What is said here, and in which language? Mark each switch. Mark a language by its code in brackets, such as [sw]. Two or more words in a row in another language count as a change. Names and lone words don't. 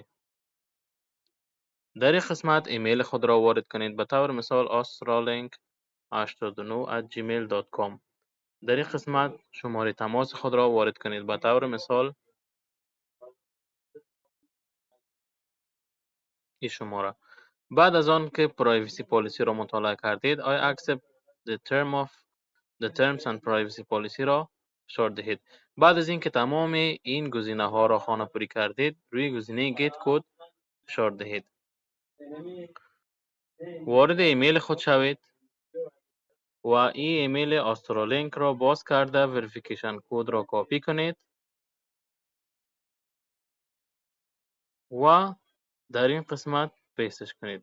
[fa] در این قسمت ایمیل خود را وارد کنید، به طور مثال australink89@gmail.com. در این قسمت شماره تماس خود را وارد کنید، به طور مثال این شماره. بعد از آن که [en] privacy policy [fa] را مطالعه کردید، [en] I accept the terms and privacy policy [fa] را فشار دهید. بعد از اینکه تمام این گزینه ها را خانه‌پوری کردید، روی گزینه [en] get code [fa] فشار دهید. وارد ایمیل خود شوید و این ایمیل آسترالینک را باز کرده [en] verification code [fa] را کپی کنید و در این قسمت پیستش کنید.